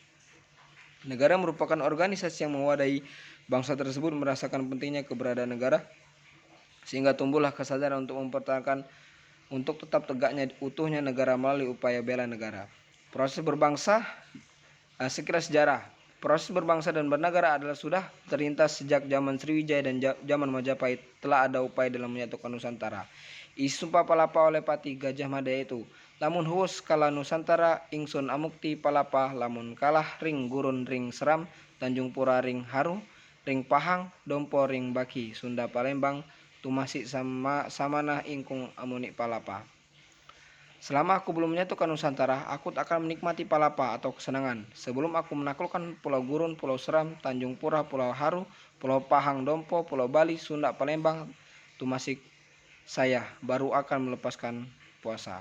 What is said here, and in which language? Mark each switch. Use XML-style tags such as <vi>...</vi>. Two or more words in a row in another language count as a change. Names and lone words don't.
<id>Negara merupakan organisasi yang mewadahi bangsa tersebut merasakan pentingnya keberadaan negara sehingga tumbuhlah kesadaran untuk mempertahankan untuk tetap tegaknya utuhnya negara melalui upaya bela negara. Proses berbangsa, sekilas sejarah. Proses berbangsa dan bernegara adalah sudah terlintas sejak zaman Sriwijaya dan zaman Majapahit. Telah ada upaya dalam menyatukan Nusantara. Isu Sumpah Palapa oleh Pati Gajah Mada itu,</id> <kaw>lamun huwus kala Nusantara ingsun amukti palapa, lamun kalah ring gurun ring seram, Tanjung Pura ring haru, ring Pahang, Dompo ring Baki, Sunda Palembang, tumasik sama samanah ingkung amunik palapa.</kaw> <id>Selama aku belum menyatukan Nusantara, aku tak akan menikmati palapa atau kesenangan. Sebelum aku menaklukkan Pulau Gurun, Pulau Seram, Tanjung Pura, Pulau Haru, Pulau Pahang, Dompo, Pulau Bali, Sunda, Palembang, tumasik saya baru akan melepaskan puasa.</id>